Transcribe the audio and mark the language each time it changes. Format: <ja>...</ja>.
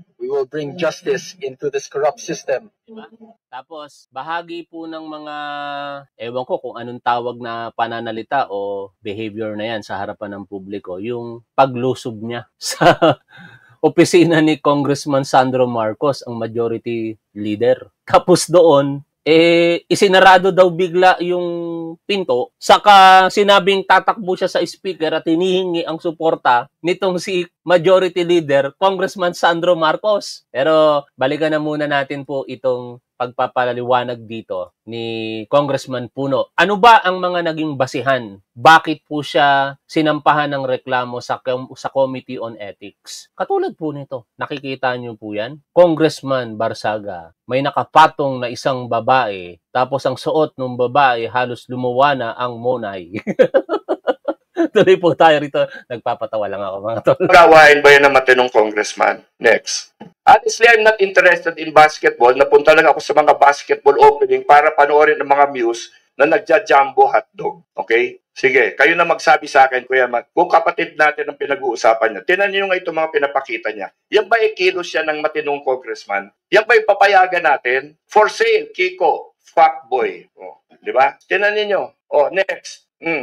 <en>We will bring justice into this corrupt system.</en> <tl>Diba? Tapos, bahagi po ng mga, ewan ko kung anong tawag na pananalita o behavior na yan sa harapan ng publiko, yung paglusob niya sa opisina ni Congressman Sandro Marcos, ang majority leader. Tapos doon, isinarado daw bigla yung pinto, saka sinabing tatakbo siya sa speaker at hinihingi ang suporta nitong si majority leader, Congressman Sandro Marcos. Pero balikan na muna natin po itong pagpapaliwanag dito ni Congressman Puno. Ano ba ang mga naging basihan? Bakit po siya sinampahan ng reklamo sa Committee on Ethics? Katulad po nito, nakikita niyo po yan? Congressman Barsaga, may nakapatong na isang babae, tapos ang suot ng babae halos lumuwa na ang monay. Tuloy po tayo rito. Nagpapatawa lang ako mga tol. Gawain ba yan ng matinong congressman? Next.</tl> <en>Honestly, I'm not interested in basketball.</en> <tl>Napunta lang ako sa mga basketball opening para panoorin ng mga muse na nagja-jumbo hotdog. Okay? Sige, kayo na magsabi sa akin, Kuya Matt, kung kapatid natin ang pinag-uusapan niya, tinan niyo nga itong mga pinapakita niya. Yan ba ikilos siya ng matinong congressman? Yan ba ipapayagan natin?</tl> <en>For sale,</en> <tl>Kiko, fuckboy. Oh, di ba? Tinan niyo. Oh, next.</tl>